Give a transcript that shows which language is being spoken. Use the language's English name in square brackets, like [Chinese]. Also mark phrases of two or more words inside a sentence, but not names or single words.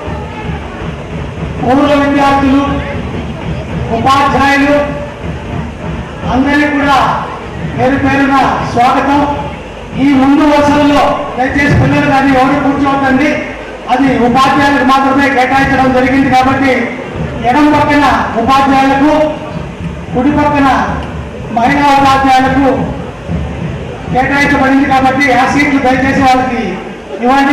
[Telugu] పూర్వ విద్యార్థులు ఉపాధ్యాయులు అందరికీ కూడా పేరు పేరునా స్వాగతం। ఈ ముందు వరుసలలో దయచేసి పిల్లలు కానీ ఎవరు కూర్చోవద్దండి, అది ఉపాధ్యాయులకు మాత్రమే కేటాయించడం జరిగింది కాబట్టి ఎడమ పక్కన ఉపాధ్యాయులకు, కుడి పక్కన మహిళా ఉపాధ్యాయులకు కేటాయించబడింది కాబట్టి ఆ సీట్లు దయచేసి వాళ్ళకి ఇవ్వండి।